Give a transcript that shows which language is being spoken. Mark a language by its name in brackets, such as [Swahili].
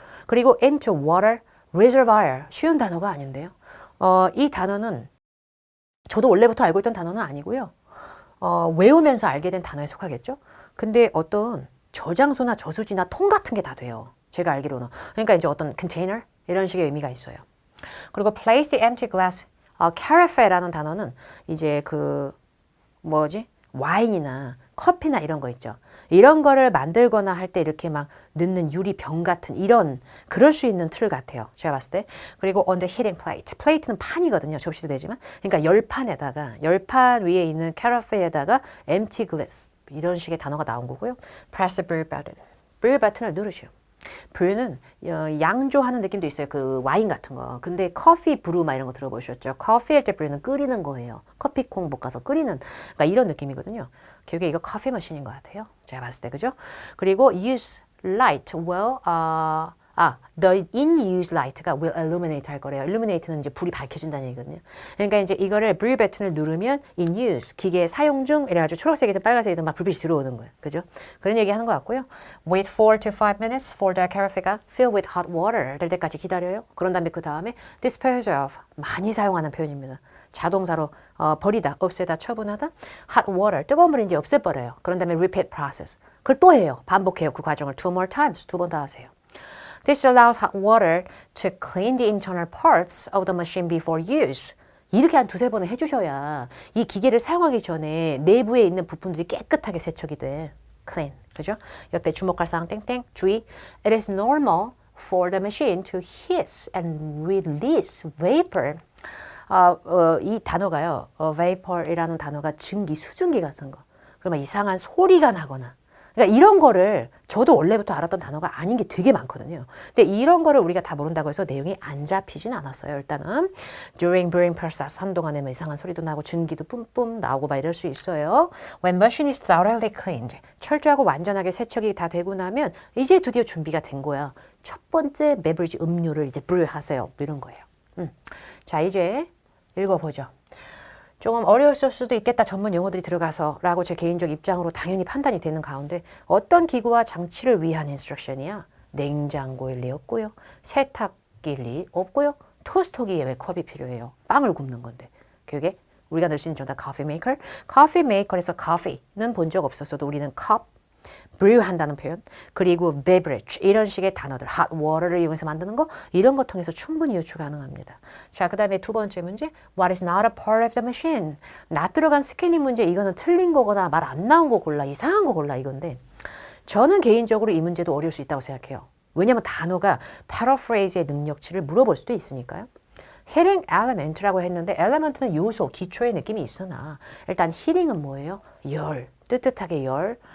[English] 그리고 into water reservoir. [Korean] 쉬운 단어가 아닌데요. 이 단어는 저도 원래부터 알고 있던 단어는 아니고요. 외우면서 알게 된 단어에 속하겠죠? 근데 어떤 저장소나 저수지나 통 같은 게 다 돼요. 제가 알기로는. 그러니까 이제 어떤 컨테이너 이런 식의 의미가 있어요. 그리고 [English] place the empty glass. [Korean] carafe라는 단어는 이제 그 뭐지? 와인이나 커피나 이런 거 있죠. 이런 거를 만들거나 할 때 이렇게 막 넣는 유리병 같은 이런 그럴 수 있는 틀 같아요. 제가 봤을 때. [English] 그리고 on the heating plate. [Korean] 플레이트는 판이거든요. 접시도 되지만. 그러니까 열판 위에 있는 캐러페에다가 [English] empty glass [Korean] 이런 식의 단어가 나온 거고요. [English] press the brew button. [Korean] brew 버튼을 누르시오. 브루는 양조하는 느낌도 있어요. 그 와인 같은 거. 근데 커피 브루 막 이런 거 들어보셨죠? 커피 할 때 브루는 끓이는 거예요. 커피콩 볶아서 끓이는 그러니까 이런 느낌이거든요. 결국에 이거 커피 머신인 것 같아요. 제가 봤을 때 그죠? [English] 그리고 use light will the in use light가 will illuminate [Korean] 할 거래요. illuminate는 이제 불이 밝혀진다는 얘기거든요. 그러니까 이제 이거를 brew 버튼을 누르면 [English] in use [Korean] 기계 사용 중 이래가지고 초록색이든 빨간색이든 막 불빛이 들어오는 거예요. 그죠? 그런 얘기 하는 것 같고요. [English] Wait 4 to 5 minutes for the carafe가 fill with hot water [Korean] 될 때까지 기다려요. 그런 다음에 그 다음에 [English] dispose of [Korean] 많이 사용하는 표현입니다. 자동사로 버리다, 없애다, 처분하다. [English] hot water [Korean] 뜨거운 물을 이제 없애버려요. 그런 다음에 [English] repeat process [Korean] 그걸 또 해요. 반복해요. 그 과정을 [English] two more times [Korean] 두 번 더 하세요. [English] This allows hot water to clean the internal parts of the machine before use. [Korean] 이렇게 한 두세 번을 해주셔야 이 기계를 사용하기 전에 내부에 있는 부품들이 깨끗하게 세척이 돼. Clean. 그죠? 옆에 주목할 사항 땡땡. 주의. [English] It is normal for the machine to hiss and release vapor. [Korean] 이 단어가요. vapor이라는 단어가 증기, 수증기 같은 거. 그러면 이상한 소리가 나거나 그러니까 이런 거를 저도 원래부터 알았던 단어가 아닌 게 되게 많거든요. 근데 이런 거를 우리가 다 모른다고 해서 내용이 안 잡히진 않았어요. 일단은 [English] during brewing process [Korean] 한동안에 뭐 이상한 소리도 나고 증기도 뿜뿜 나오고 막 이럴 수 있어요. [English] When machine is thoroughly cleaned [Korean] 철저하고 완전하게 세척이 다 되고 나면 이제 드디어 준비가 된 거야. 첫 번째 베버리지 음료를 이제 brew하세요. 이런 거예요. 자 이제 읽어보죠. 조금 어려웠을 수도 있겠다. 전문 용어들이 들어가서 라고 제 개인적 입장으로 당연히 판단이 되는 가운데 어떤 기구와 장치를 위한 인스트럭션이야? 냉장고일 리 없고요. 세탁기일 리 없고요. 토스터기에 왜 컵이 필요해요? 빵을 굽는 건데. 그게 우리가 넣을 수 있는 정답 커피 메이커. 커피 메이커에서 커피는 본 적 없었어도 우리는 컵, brew 한다는 표현, 그리고 beverage 이런 식의 단어들, hot water를 이용해서 만드는 거 이런 거 통해서 충분히 유추 가능합니다. 자, 그 다음에 두 번째 문제, [English] what is not a part of the machine? [Korean] not 들어간 스캐닝 문제 이거는 틀린 거거나 말 안 나온 거 골라, 이상한 거 골라 이건데 저는 개인적으로 이 문제도 어려울 수 있다고 생각해요. 왜냐하면 단어가 paraphrase의 능력치를 물어볼 수도 있으니까요. heating element라고 했는데 element는 요소, 기초의 느낌이 있으나 일단 heating은 뭐예요? 열. 뜨뜻하게 열.